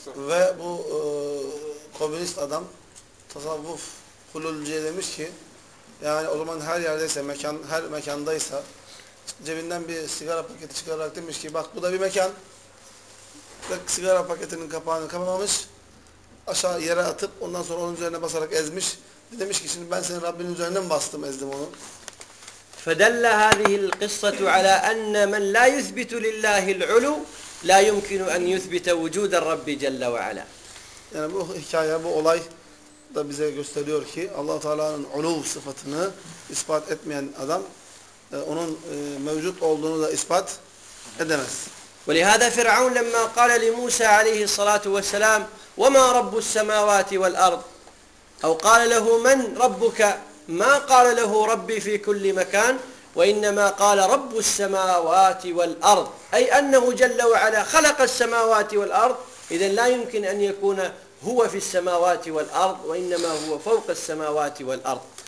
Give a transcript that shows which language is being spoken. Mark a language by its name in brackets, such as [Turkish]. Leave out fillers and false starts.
[Turkish] Ve bu komünist adam tasavvuf hululcuya demiş ki yani o zaman her yerdeyse, mekan, her mekandaysa cebinden bir sigara paketi çıkararak demiş ki bak bu da bir mekan ve sigara paketinin kapağını kapamamış aşağı yere atıp ondan sonra onun üzerine basarak ezmiş ve demiş ki şimdi ben senin Rabbinin üzerine mi bastım ezdim onu [Arabic] فدل هذه القصة على أن من لا يثبت لله العلو لا يمكن أن يثبت وجود الرب جل وعلا. [Turkish] Yani bu hikaye, bu olay da bize gösteriyor ki Allah-u Teala'nın uluv sıfatını ispat etmeyen adam onun mevcut olduğunu da ispat edemez. [Arabic] ولهذا فرعون لما قال لموسى عليه الصلاة والسلام وما رب السماوات والأرض أو قال له من ربك ما قال له ربي في كل مكان وإنما قال رب السماوات والأرض أي أنه جل وعلا خلق السماوات والأرض إذن لا يمكن أن يكون هو في السماوات والأرض وإنما هو فوق السماوات والأرض